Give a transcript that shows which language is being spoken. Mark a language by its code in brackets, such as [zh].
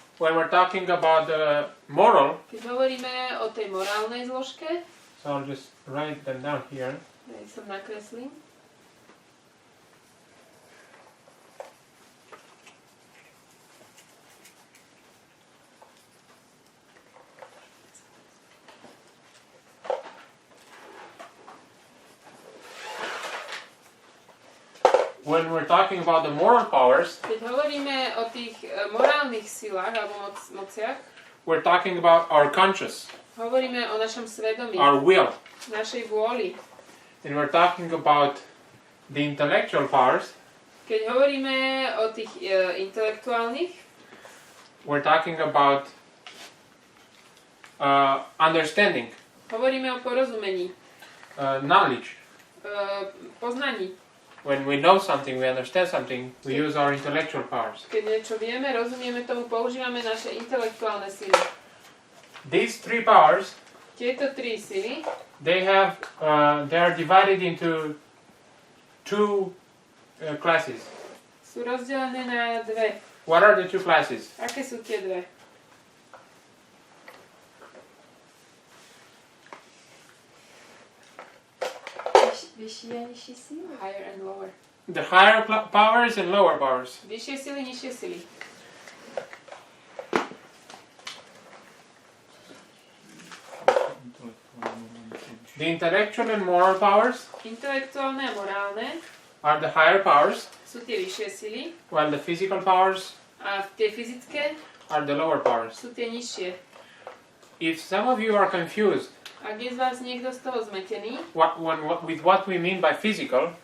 [en] When we're talking about the moral, [sk] Keď hovoríme o tej morálnej zložke, [en] so I'll just write them down here. [sk] ja ich som nakreslím. [en] When we're talking about the moral powers, [sk] Keď hovoríme o tých morálnych silách alebo mociach, [en] we're talking about our conscience, [sk] hovoríme o našom svedomí, [en] our will. [sk] našej vôli. [en] And we're talking about the intellectual powers, [sk] Keď hovoríme o tých intelektuálnych, [en] we're talking about understanding, [sk] hovoríme o porozumení, [en] knowledge. [sk] Poznaní. [en] When we know something, we understand something, we use our intellectual powers. [sk] Keď niečo vieme, rozumieme tomu, používame naše intelektuálne sily. [en] These three powers, [sk] Tieto tri sily, [en] they are divided into two classes. [sk] sú rozdelené na dve. [en] What are the two classes? [sk] Aké sú tie dve? Vyšší a nižší síly. [en] Higher and lower. The higher powers and lower powers. [sk] Vyššie sily, nižšie sily. [en] The intellectual and moral powers [sk] Intelektuálne a morálne [en] are the higher powers, [sk] sú tie vyššie sily [en] while the physical powers [sk] a tie fyzické [en] are the lower powers. [sk] sú tie nižšie. [en] If some of you are confused [sk] Ak je z vás niekto z toho zmetený, [en] with what we mean by physical,